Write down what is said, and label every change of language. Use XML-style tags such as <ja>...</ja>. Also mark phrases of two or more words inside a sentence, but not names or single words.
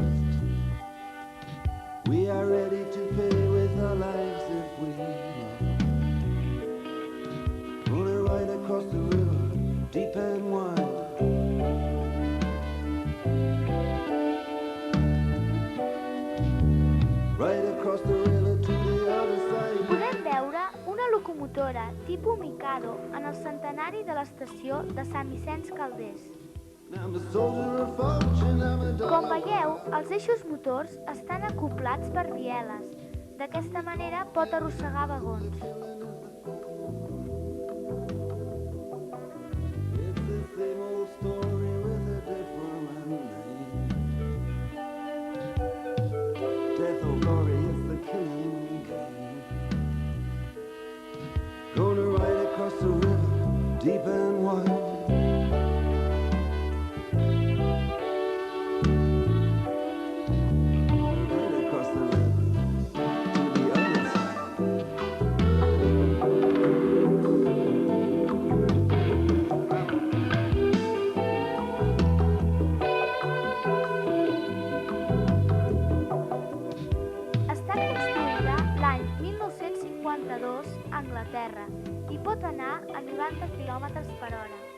<en>We are ready to pay with our lives if we must. Gonna ride across the river, deep and wide. Right across the river to the other side.</en> <ca>Podem veure una locomotora tipus Mikado en el centenari de l'estació de Sant Vicenç Calders.</ca> <en>I'm a soldier of fortune, I'm a dog.</en> <ca>Com veieu, els eixos motors estan acoplats per bieles. D'aquesta manera pot arrossegar vagons.</ca> <en>It's the same old story with a different name. Death or glory is the killing game. Gonna ride across the river, deep and wide. Right across the river, to the other side.</en> <ca>Està construïda l'any 1952 a Anglaterra i pot anar a 90 km per hora.</ca>